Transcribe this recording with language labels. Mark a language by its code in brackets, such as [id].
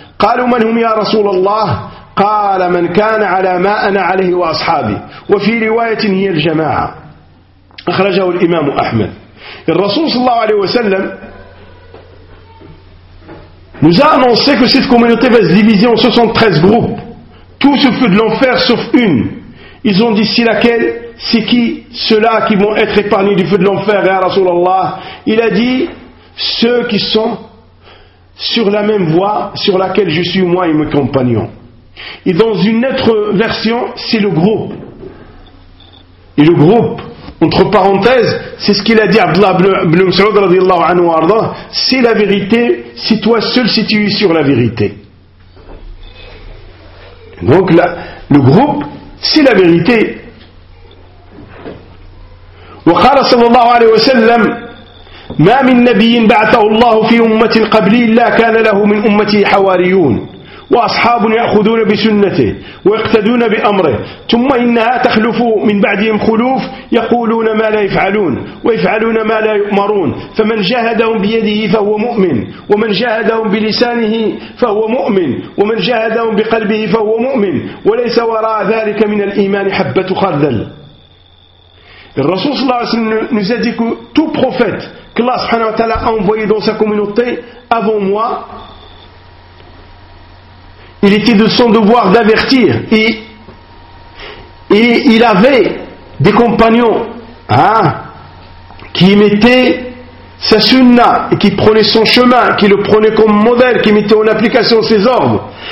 [ar] قالوا من هم يا رسول الله؟ قال من كان على ما أنا عليه وأصحابي. وفي رواية هي الجماعة. أخرجه الإمام أحمد. الرسول صلى الله عليه وسلم [fr] nous a annoncé que cette communauté va se diviser en 73 groupes. Tous au feu de l'enfer sauf une. Ils ont dit si laquelle? C'est qui ceux-là qui vont être épargnés du feu de l'enfer, [ar] يا رسول الله؟ [fr] Il a dit ceux qui sont sur la même voie sur laquelle je suis moi et mes compagnons. Et dans une autre version, c'est le groupe. Et le groupe, entre parenthèses, c'est ce qu'il a dit Abdullah ibn Mas'ud radiallahu anhu wa arda, c'est la vérité, c'est toi seul si tu es sur la vérité. Donc là, le groupe, c'est la vérité. [ar] Wa qala sallallahu alayhi wa sallam, ما من نبي بعثه الله في أمة قبلي إلا كان له من أمته حواريون وأصحاب يأخذون بسنته ويقتدون بأمره ثم إنها تخلف من بعدهم خلوف يقولون ما لا يفعلون ويفعلون ما لا يؤمرون فمن جاهدهم بيده فهو مؤمن ومن جاهدهم بلسانه فهو مؤمن ومن جاهدهم بقلبه فهو مؤمن وليس وراء ذلك من الإيمان حبة خردل. الرسول صلى الله عليه وسلم نزدك تو بروفيت [fr] qu'Allah subhanahu wa ta'ala a envoyé dans sa communauté avant moi, il était de son devoir d'avertir et il avait des compagnons hein, qui mettaient sa sunna et qui prenaient son chemin, qui le prenaient comme modèle, qui mettaient en application ses ordres.